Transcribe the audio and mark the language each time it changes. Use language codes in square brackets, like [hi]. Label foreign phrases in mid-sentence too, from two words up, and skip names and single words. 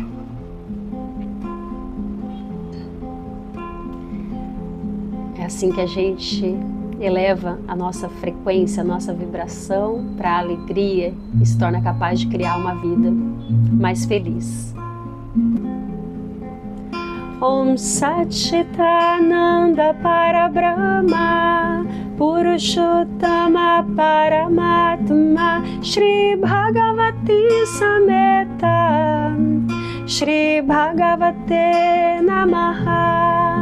[pt] É assim que a gente eleva a nossa frequência, a nossa vibração para a alegria e se torna capaz de criar uma vida mais feliz. [sa] Om Sat Chitananda Parabrahma Purushottama Paramatma Shri Bhagavati Sameta Shri Bhagavate Namaha.